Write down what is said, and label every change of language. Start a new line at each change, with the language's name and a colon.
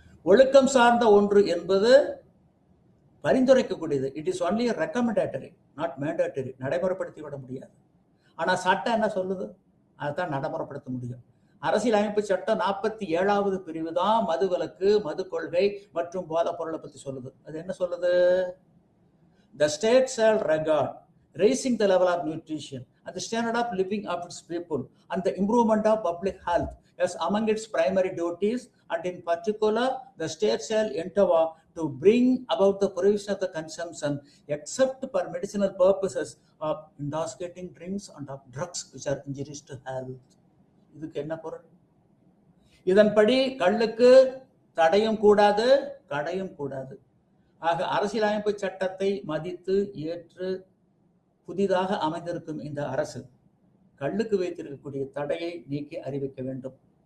Tamil: ஒழுக்கம் சார்ந்த ஒன்று என்பது பரிந்துரைக்கக்கூடியது.
English: It is only recommendatory, not mandatory.
Tamil: நடைமுறைப்படுத்தி விட முடியாது. ஆனா சட்டம் என்ன சொல்லுது, அதுதான் நடைமுறைப்படுத்த முடியும். அரசியல் அமைப்பு சட்டம் 47வது பிரிவு தான் மதுவிலக்கு, மது கொள்கை மற்றும் போதைப் பொருளை பத்தி சொல்லுது. அது என்ன சொல்லுது?
English: The state shall regard raising the level of nutrition and the standard of living of its people and the improvement of public health as among its primary duties, and in particular the state shall endeavor to bring about the provision of the consumption except for medicinal purposes of intoxicating drinks and of drugs which are injurious to health.
Tamil: இதுக்கு என்ன பொருள்? இதன்படி கள்ளுக்கு தடையும் கூடாது, கடையும் கூடாது. ஆக அரசியலமைப்பு சட்டத்தை மதித்து ஏற்று புதிதாக அமைந்திருக்கும் இந்த அரசு கள்ளுக்கு வைத்திருக்கக்கூடிய தடையை நீக்கி அறிவிக்க வேண்டும்.